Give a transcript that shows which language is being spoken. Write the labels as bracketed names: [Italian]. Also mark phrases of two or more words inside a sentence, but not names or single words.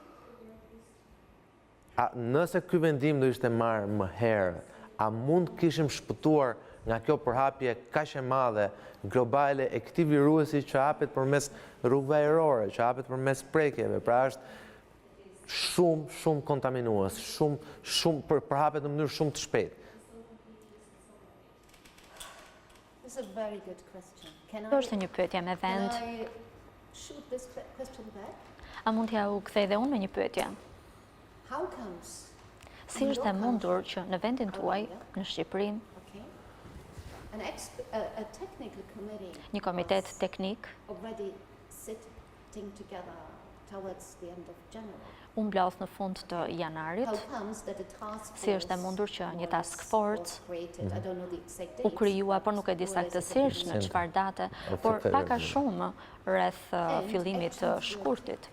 [Albanian] Nëse ky vendim do ishte marrë më herë, a mund kishim shpëtuar nga kjo përhapje kaq e madhe globale e këtij virusi që hapet përmes rrugëve ajrore, që hapet përmes prekjeve, pra është shumë kontaminues, përhapet në mënyrë shumë të shpejtë. [English] This is a very good question. [Albanian] Është një pyetje me vend. [English] Can I shoot this question back? [Albanian] A mund t'ja u kthej dhe unë me një pyetje? [English] How comes? [Albanian] Si është e mundur që në vendin tuaj, në Shqipëri, një komitet teknik u mblodh në fund të janarit, si është e mundur që një task force u krijua, por nuk e di saktësisht në çfarë date, por pak a shumë rreth fillimit të shkurtit.